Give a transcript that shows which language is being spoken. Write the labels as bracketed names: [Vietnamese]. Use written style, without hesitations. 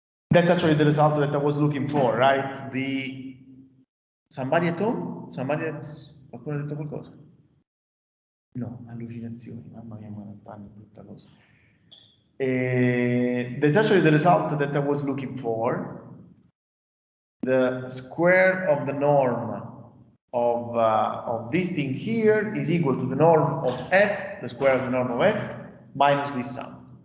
[English] That's actually the result that I was looking for, right? Somebody at home? [Italian] Qualcuno ha detto qualcosa? No, allucinazioni, mamma mia, 40 anni, brutta cosa. [English] That's actually the result that I was looking for. The square of the norm of this thing here is equal to the norm of f, the square of the norm of f, minus this sum.